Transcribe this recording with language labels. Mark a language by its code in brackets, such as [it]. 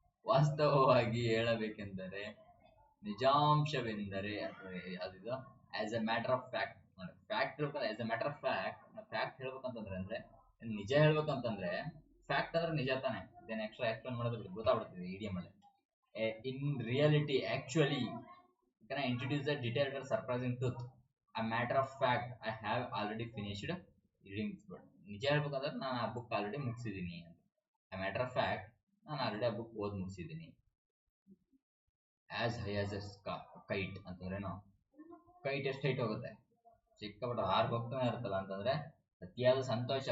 [kn] ವಾಸ್ತವವಾಗಿ ಹೇಳಬೇಕೆಂದರೆ, ನಿಜಾಂಶವೆಂದರೆ, ಅದಿದು [en] As a matter of fact. Fact as a matter of fact, [kn] fact ಹೇಳ್ಬೇಕಂತಂದ್ರೆ, ಅಂದ್ರೆ ನಿಜ ಹೇಳ್ಬೇಕಂತಂದ್ರೆ, ಫ್ಯಾಕ್ಟ್ ಅಂದ್ರೆ ನಿಜ ತಾನೆ, ಇದೇನು ಎಕ್ಸ್ಟ್ರಾ ಎಕ್ಸ್ಪ್ಲೇನ್ ಮಾಡೋದು ಗೊತ್ತಾಗ್ಬಿಡ್ತೀವಿ ಇಡಿಯಂ ಅಲ್ಲಿ. [en] In reality actually can I introduce a detailed or surprising truth? A matter of fact, I have already finished reading this book. [kn] ನಿಜ ಹೇಳ್ಬೇಕಂದ್ರೆ ನಾನು ಆ ಬುಕ್ ಆಲ್ರೆಡಿ ಮುಗಿಸಿದ್ದೀನಿ ಅಂತ. [en] A matter of fact, [kn] ನಾನು already ಆ book ಓದಿ ಮುಗಿಸಿದ್ದೀನಿ. [en] as high as a kite [kn] ಅಂತಂದ್ರೇನು? Kite ಎಷ್ಟು ಹೈಟ್ ಹೋಗುತ್ತೆ? ಸಿಕ್ಕಾಪಟ್ಟೆ ಹಾರ್ ಹೋಗ್ತಾನೆ ಇರುತ್ತಲ್ಲ ಅಂತಂದ್ರೆ ಅತಿಯಾದ ಸಂತೋಷ.